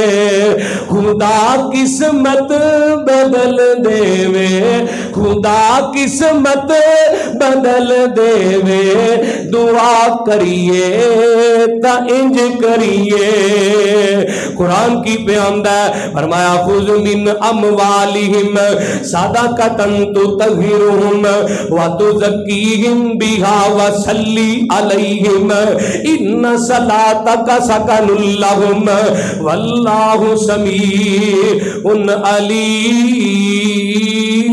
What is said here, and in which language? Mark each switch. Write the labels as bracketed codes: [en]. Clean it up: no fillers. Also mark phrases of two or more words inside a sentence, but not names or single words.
[pa] خدا قسمت بدل دیوے، خدا قسمت بدل دیوے. دعا کریے تا انج کریے. [ur] قرآن کی بیان ہے، فرمایا [ar] خذ من أموالهم صدقة تطهرهم و تزكيهم بها و صل عليهم إن صلاتك سكن لهم والله سميع عليم.